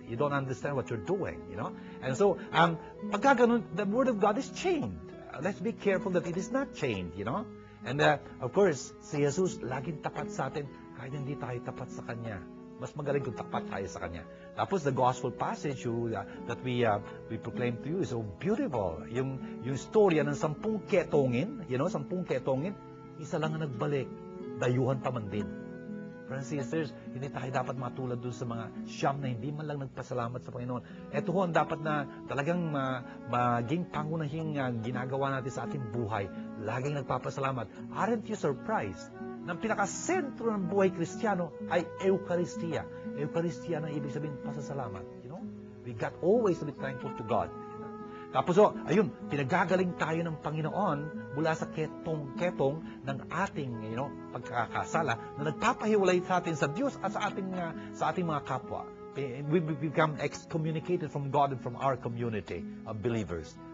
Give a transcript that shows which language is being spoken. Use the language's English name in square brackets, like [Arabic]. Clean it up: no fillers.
[English] You don't understand what you're doing, And so, [Filipino] pagka ganun, [English] the Word of God is chained. Let's be careful that it is not chained, And of course, [Filipino] si Jesus laging tapat sa atin kahit hindi tayo tapat sa Kanya. Mas magaling kung tapat tayo sa Kanya. Tapos [English] the gospel passage that we proclaim to you is so beautiful. [Filipino] Yung storya ng 10 ketongin, 10 ketongin, isa lang ang nagbalik, dayuhan pa man din. Friends and sisters, hindi tayo dapat matulad doon sa mga siyam na hindi man lang nagpasalamat sa Panginoon. Ito ho ang dapat na talagang maging pangunahing ginagawa natin sa ating buhay. Laging nagpapasalamat. [English] Aren't you surprised? [Filipino] Nang pinakasentro ng buhay Kristiyano ay Eucharistia. Eucharistia na ibig sabihin pasasalamat. [English] We got always to be thankful to God. [Filipino] Tapos ayun, pinagagaling tayo ng Panginoon mula sa ketong ng ating pagkakasala na nagpapahiwalay sa atin sa Diyos at sa ating mga kapwa. [English] We become excommunicated from God and from our community of believers.